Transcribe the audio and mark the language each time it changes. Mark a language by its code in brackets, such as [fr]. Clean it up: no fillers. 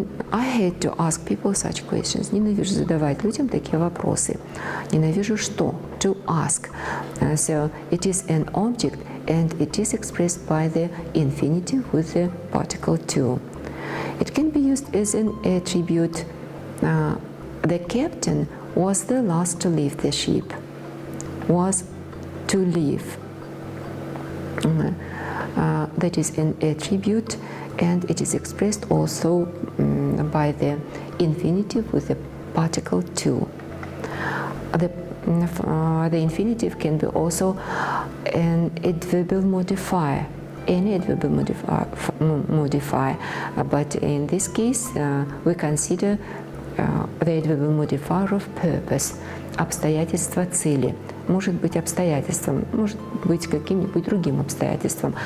[en] I hate to ask people such questions. [ru] Ненавижу задавать людям такие вопросы. Ненавижу что? [en] To ask. So it is an object and it is expressed by the infinitive with the particle to. It can be used as an attribute. The captain was the last to leave the ship. Was to leave. That is an attribute, and it is expressed also by the infinitive with the particle to. The infinitive can be also an adverbial modifier, any adverbial modifier, but in this case we consider the adverbial modifier of purpose, [ru] обстоятельства цели. Может быть обстоятельством, может быть каким-нибудь другим обстоятельством.